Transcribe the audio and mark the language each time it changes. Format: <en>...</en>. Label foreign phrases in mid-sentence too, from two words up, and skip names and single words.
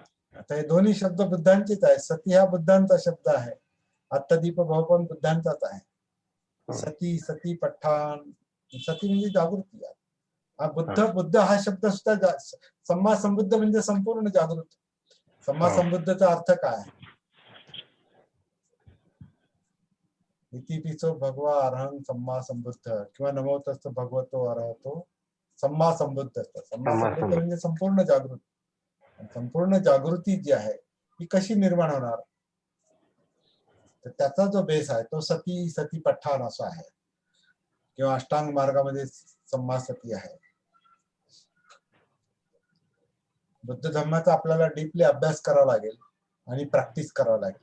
<mr>आता हे दोन्ही शब्द बुद्धांचेच आहे. सती हा बुद्धांचा शब्द आहे, आत्मदीप भाव पण बुद्धांचाच आहे.</mr> <pi>सती सती पठाण,</pi> <mr>सती म्हणजे जागृती. हा बुद्ध हा शब्द सुद्धा</mr> <pi>सम्मा संबुद्ध</pi> <mr>म्हणजे संपूर्ण जागृत.</mr> <pi>सम्मा संबुद्धचा</pi> <mr>अर्थ काय?</mr> <pi>इति पिचो भगवा अरहं सम्मा संबुद्ध किंवा नमो तस्य भगवतो अरहतो सम्मा संबुद्ध. सम्मा संबुद्ध</pi> <mr>म्हणजे संपूर्ण जागृत. संपूर्ण जागृती जी आहे ही कशी निर्माण होणार? तर त्याचा जो बेस आहे तो</mr> <pi>सती सती पठाण</pi> <mr>असा आहे, किंवा अष्टांग मार्गामध्ये</mr> <pi>सम्मा सती</pi> <mr>आहे. बुद्ध धर्माचा आपल्याला डीपली अभ्यास करावा लागेल आणि प्रॅक्टिस करावं लागेल.</mr>